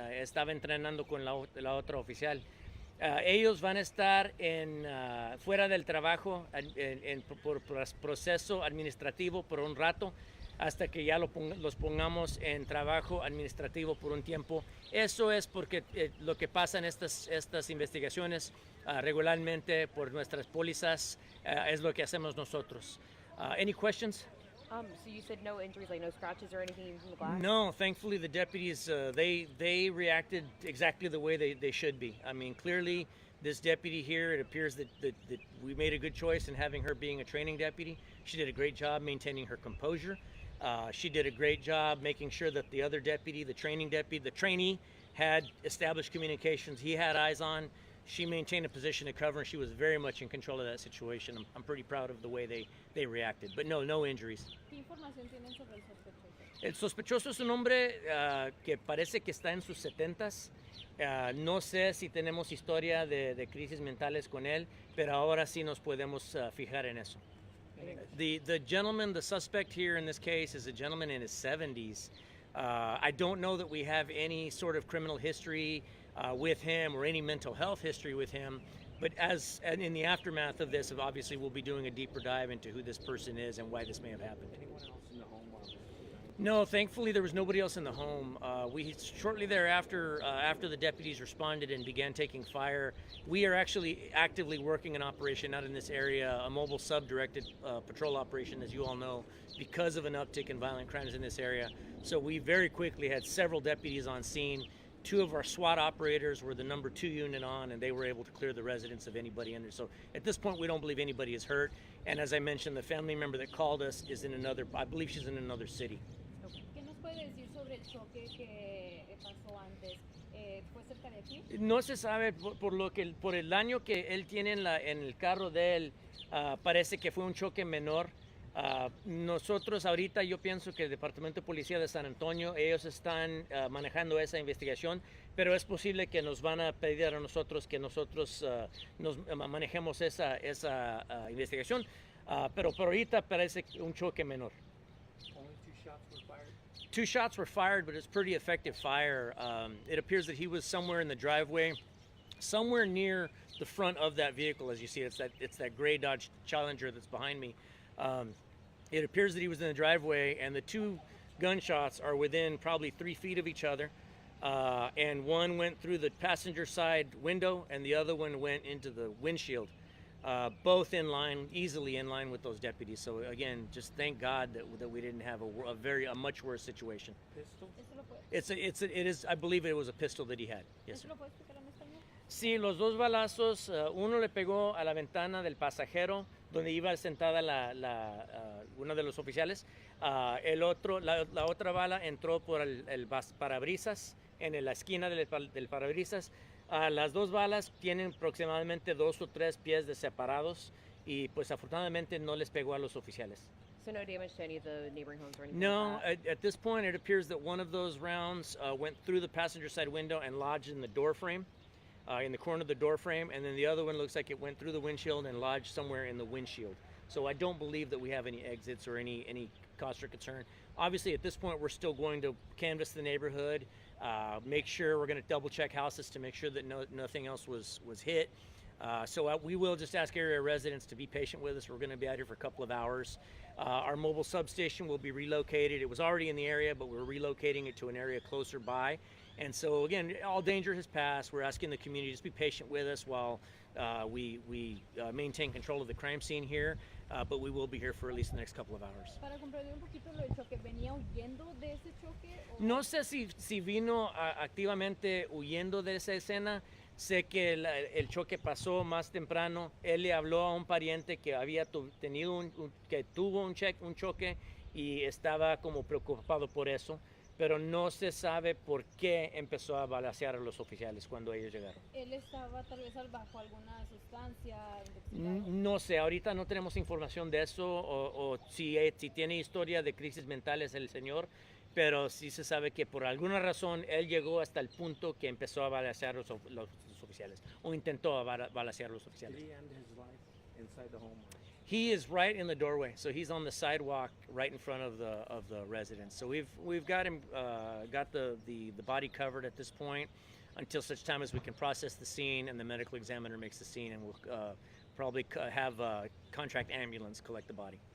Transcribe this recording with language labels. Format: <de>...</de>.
<es>Estaba entrenando con la otra oficial. Ellos van a estar fuera del trabajo por proceso administrativo por un rato, hasta que ya los pongamos en trabajo administrativo por un tiempo. Eso es porque lo que pasa en estas investigaciones regularmente por nuestras pólizas es lo que hacemos nosotros.</es> <en>Any questions? So you said no injuries, like no scratches or anything from the glass? No, thankfully the deputies, they reacted exactly the way they should be. I mean, clearly this deputy here, it appears that we made a good choice in having her being a training deputy. She did a great job maintaining her composure. She did a great job making sure that the other deputy, the trainee, had established communications he had eyes on. She maintained a position of cover, and she was very much in control of that situation. I'm pretty proud of the way they reacted. But no injuries.</en> <es>¿Qué información tienen sobre el sospechoso? El sospechoso es un hombre que parece que está en sus 70s. No sé si tenemos historia de crisis mentales con él, pero ahora sí nos podemos fijar en eso.</es> <en>The gentleman, the suspect here in this case, is a gentleman in his 70s. I don't know that we have any sort of criminal history with him or any mental health history with him. But and in the aftermath of this, obviously we'll be doing a deeper dive into who this person is and why this may have happened. Anyone else in the home while this was done? No, thankfully there was nobody else in the home. We shortly thereafter, after the deputies responded and began taking fire, we are actually actively working an operation out in this area, a mobile sub-directed patrol operation, as you all know, because of an uptick in violent crimes in this area. So we very quickly had several deputies on scene. 2 of our SWAT operators were the number 2 unit on, and they were able to clear the residence of anybody in there. So at this point, we don't believe anybody is hurt. And as I mentioned, the family member that called us is in I believe she's in another city.</en> <es>¿Qué nos puede decir sobre el choque que pasó antes? ¿Fue cerca de aquí? No se sabe por el daño que él tiene en el carro de él. Parece que fue un choque menor. Nosotros ahorita yo pienso que el Departamento de Policía de San Antonio, ellos están manejando esa investigación, pero es posible que nos van a pedir a nosotros que nosotros nos manejemos esa investigación, pero por ahorita parece un choque menor.</es> <en>Only 2 shots were fired? 2 shots were fired, but it's pretty effective fire. It appears that he was somewhere in the driveway, somewhere near the front of that vehicle. As you see, it's that gray Dodge Challenger that's behind me. It appears that he was in the driveway, and the 2 gunshots are within probably 3 feet of each other, and one went through the passenger side window and the other one went into the windshield, both easily in line with those deputies. So again, just thank God that we didn't have a much worse situation. Pistol? It is, I believe it was a pistol that he had. Yes, sir.</en> <es>¿Eso lo puedes explicar en español? Sí, los 2 balazos, uno le pegó a la ventana del pasajero donde iba sentada una de los oficiales. La otra bala entró por el parabrisas, en la esquina del parabrisas. Las 2 balas tienen aproximadamente 2 o 3 pies de separados y pues afortunadamente no les pegó a los oficiales.</es> <en>So no damage to any of the neighboring homes or anything No, like that? at this point it appears that one of those rounds went through the passenger side window and lodged in the door frame. In the corner of the door frame, and then the other one looks like it went through the windshield and lodged somewhere in the windshield. So I don't believe that we have any exits or any cause for concern. Obviously, at this point, we're still going to canvass the neighborhood, make sure we're going to double check houses to make sure that nothing else was hit. So we will just ask area residents to be patient with us. We're going to be out here for a couple of hours. Our mobile substation will be relocated. It was already in the area, but we're relocating it to an area closer by. And so again, all danger has passed. We're asking the community to just be patient with us while we maintain control of the crime scene here. But we will be here for at least the next couple of hours.</en> <es>Para comprender un poquito lo del choque, ¿venía huyendo de ese choque? No sé si vino activamente huyendo de esa escena. Sé que el choque pasó más temprano. Él le habló a un pariente que había tuvo un choque y estaba como preocupado por eso. pero no se sabe por qué empezó a balacear a los oficiales cuando ellos llegaron. Él estaba tal vez bajo alguna sustancia, intoxicado. No sé, ahorita no tenemos información de eso o si tiene historia de crisis mentales el señor, pero sí se sabe que por alguna razón él llegó hasta el punto que empezó a balacear los oficiales o intentó balacear a los oficiales.</es> <en>Did he end his life inside the home? He is right in the doorway, so he's on the sidewalk right in front of the residence. So we've got him got the body covered at this point until such time as we can process the scene and the medical examiner makes the scene, and we'll probably have a contract ambulance collect the body.</en>